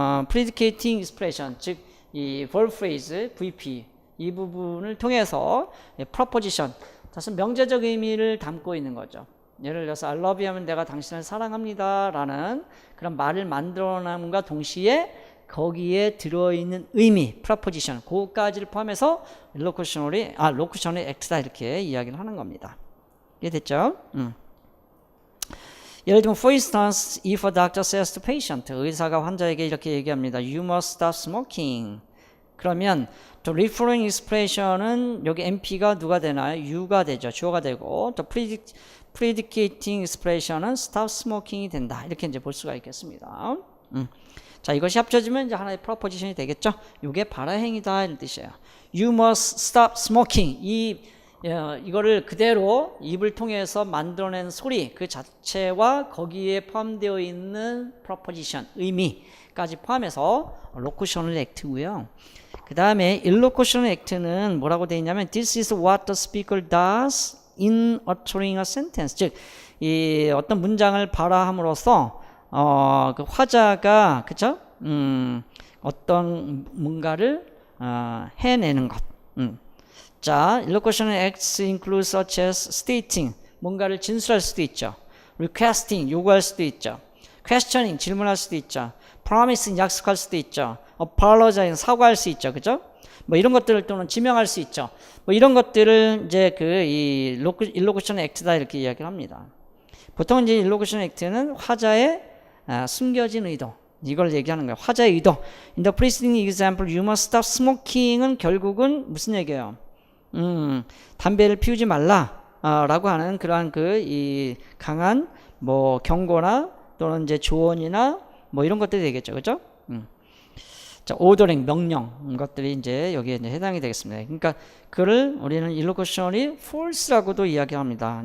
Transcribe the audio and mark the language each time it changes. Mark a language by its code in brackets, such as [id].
[ko] predicating expression, 즉 이 verb phrase, VP 이 부분을 통해서 proposition, 다시 명제적 의미를 담고 있는 거죠. 예를 들어서 I love you 하면 내가 당신을 사랑합니다 라는 그런 말을 만들어남과 동시에 거기에 들어있는 의미, proposition, 그것까지를 포함해서 locutional act다 이렇게 이야기를 하는 겁니다. 이해됐죠? 예를 들면 [en] for instance, if a doctor says to patient, [ko] 의사가 환자에게 이렇게 얘기합니다. [en] You must stop smoking. [ko] 그러면 또 referring expression은 여기 MP가 누가 되나요? You가 되죠. 주어가 되고 또 predicating expression은 stop smoking이 된다. 이렇게 이제 볼 수가 있겠습니다. 자, 이것이 합쳐지면 이제 하나의 proposition이 되겠죠. 이게 발화 행위다 이런 뜻이에요. [en] You must stop smoking. [ko] 이거를 그대로 입을 통해서 만들어낸 소리 그 자체와 거기에 포함되어 있는 proposition, 의미까지 포함해서 locutional act고요. 그 다음에 illocutional act는 뭐라고 되어 있냐면 [en] This is what the speaker does in uttering a sentence. [ko] 즉, 이 어떤 문장을 발화함으로써 그 화자가 그쵸? 어떤 뭔가를 해내는 것. 자, [en] illocutional acts include such as stating, [ko] 뭔가를 진술할 수도 있죠. requesting 요구할 수도 있죠. questioning 질문할 수도 있죠. promising 약속할 수도 있죠. apologizing 사과할 수 있죠. 그죠? 뭐 이런 것들을 또는 지명할 수 있죠. 뭐 이런 것들을 이제 이 일로쿠션 액트다 이렇게 이야기를 합니다. 보통 이제 일로쿠션 액트는 화자의 숨겨진 의도 이걸 얘기하는 거예요. 화자의 의도. [en] In the preceding example, you must stop smoking은 [ko] 결국은 무슨 얘기예요? 담배를 피우지 말라. 라고 하는 그러한 이 강한 뭐 경고나 또는 이제 조언이나 뭐 이런 것들이 되겠죠. 그죠? 자, 오더링, 명령, 것들이 이제 여기에 이제 해당이 되겠습니다. 그러니까 그를 우리는 일로쿠션이 false라고도 이야기합니다.